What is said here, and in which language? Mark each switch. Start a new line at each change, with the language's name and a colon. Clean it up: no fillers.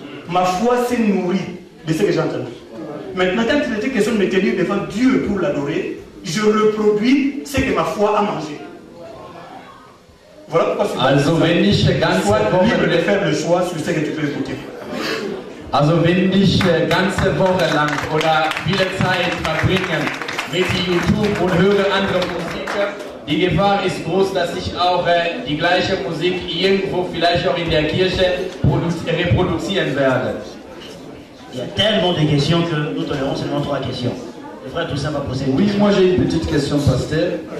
French: Ma foi s'est nourrie de ce que j'ai entendu. Maintenant, quand il était question de me tenir devant Dieu pour l'adorer, je reproduis ce que ma foi a mangé. Voilà pourquoi je suis libre de faire le choix sur ce que tu peux écouter.
German: Also wenn ich ganze Woche lang oder viele Zeit verbringe mit YouTube und höre andere Musiker, die Gefahr ist groß, dass ich auch die gleiche Musik irgendwo vielleicht auch in der Kirche reproduzieren werde.
French: Il y a tellement de questions que nous tolénerons seulement 3 questions. Le frère Toussaint va poser une question. Oui, moi j'ai une petite question, pasteur.